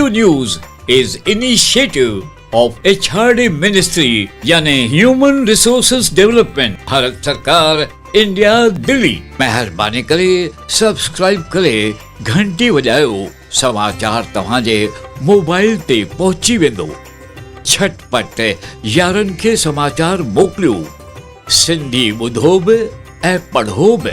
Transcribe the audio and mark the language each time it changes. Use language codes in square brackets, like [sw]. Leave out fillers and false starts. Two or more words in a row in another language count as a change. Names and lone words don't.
[en] News is initiative of HRD Ministry यानी Human Resources Development भारत सरकार इंडिया दिल्ली। [sd] मेहरबानी करे सब्सक्राइब करे घंटी वजायो समाचार तव्हांजे मोबाइल ते पहुची वेंदो। झटपट यारनि खे समाचार मोकिलियो। सिंधी ॿुधो बि ऐं पढ़ो बि।